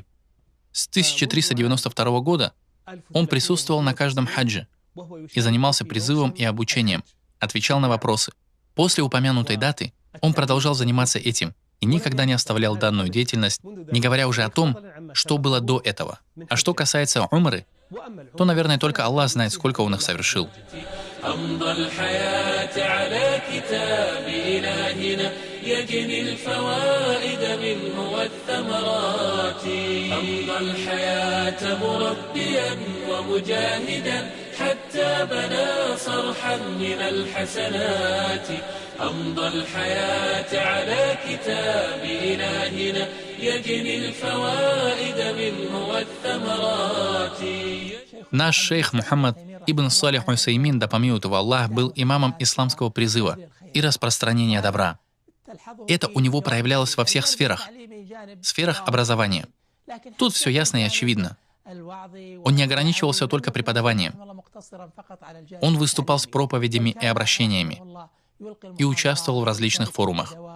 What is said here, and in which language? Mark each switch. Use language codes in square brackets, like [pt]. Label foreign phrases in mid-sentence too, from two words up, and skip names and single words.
[ru] С 1392 года он присутствовал на каждом хадже и занимался призывом и обучением, отвечал на вопросы. После упомянутой даты он продолжал заниматься этим и никогда не оставлял данную деятельность, не говоря уже о том, что было до этого. А что касается умры, то, наверное, только Аллах знает, сколько он их совершил. [ar] حتى بنى صرحا من الحسنات أمضى الحياة على كتاب إلهنا يجني الفوائد منه والثمرات. [ru] Наш шейх Мухаммад ибн Салих Усаймин, да помилует его Аллах, был имамом исламского призыва и распространения добра. Это у него проявлялось во всех сферах образования. Тут все ясно и очевидно. Он не ограничивался только преподаванием. Он выступал с проповедями и обращениями и участвовал в различных форумах.